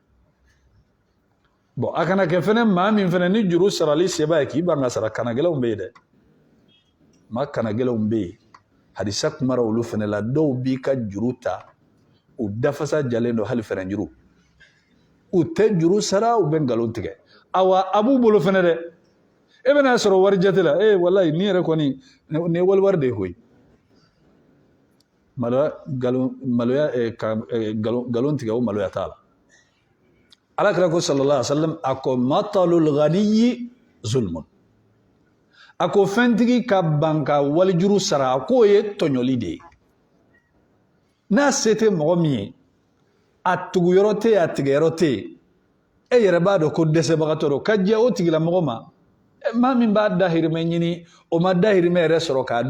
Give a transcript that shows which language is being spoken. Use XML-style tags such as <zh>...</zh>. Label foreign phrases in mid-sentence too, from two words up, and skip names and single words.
<bm>bɔn a kana kɛ fɛnɛ maa min fɛnɛ ni juru sarali seba ye k'i ban ka sara kanagɛlɛnw bɛ yen dɛ maa kanagɛlɛnw bɛ yen hadisa kumara olu fɛnɛ la dɔw b'i ka juru ta u dafasa jalen don hali fɛrɛn juru u tɛ juru sara u bɛ nkalon tigɛ awa a b'u bolo fɛnɛ dɛ e bɛna sɔrɔ wari jate la wallahi ni yɛrɛ kɔni ni ye waliwari de ye koyi maloya nkalon tigɛ o maloya t'a la alakira ko</bm> <ar>صلى الله عليه وسلم</ar> <bm>a ko</bm> <ar>مطل الغني ظلم</ar> <bm>a ko fɛntigi ka ban ka walijuru sara a k'o ye tɔɲɔli de ye n'a se tɛ mɔgɔ min ye a tuguyɔrɔ tɛ yen a tigɛyɔrɔ tɛ yen e yɛrɛ b'a dɔn ko dɛsɛbagatɔ don ka jɛ o tigilamɔgɔ ma maa min b'a dahirimɛ ɲini o ma dahirimɛ yɛrɛ sɔrɔ k'a</bm>